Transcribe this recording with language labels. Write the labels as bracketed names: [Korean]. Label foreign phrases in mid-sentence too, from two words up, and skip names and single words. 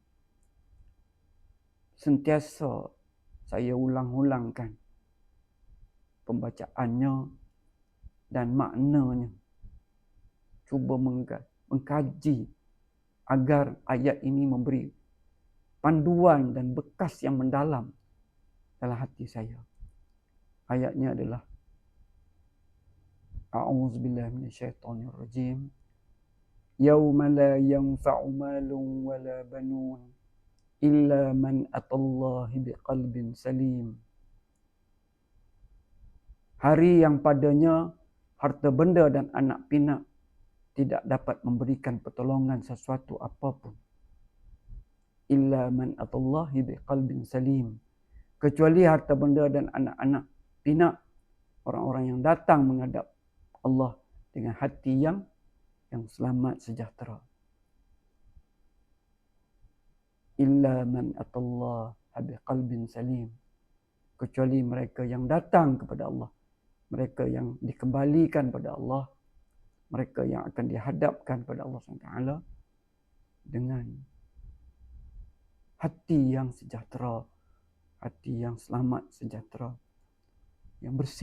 [Malay] sentiasa saya ulang-ulangkan pembacaannya dan maknanya, cuba mengkaji agar ayat ini memberi panduan dan bekas yang mendalam dalam hati saya. Ayatnya adalah [Arabic] أعوذ بالله من الشيطان الرجيم. يوم لا ينفع مال ولا بنون إلا من أتى الله بقلب سليم. [Malay] Hari yang padanya harta benda dan anak pinak tidak dapat memberikan pertolongan sesuatu apapun. [Arabic] إلا من أتى الله بقلب سليم. [Malay] Kecuali harta benda dan anak-anak pinak, orang-orang yang datang menghadap Allah dengan hati yang selamat sejahtera. [Arabic] إلا من أتى الله بقلب سليم. [Malay] Kecuali mereka yang datang kepada Allah, mereka yang dikembalikan pada Allah, mereka yang akan dihadapkan pada Allah SWT dengan hati yang sejahtera, hati yang selamat sejahtera, yang bersih.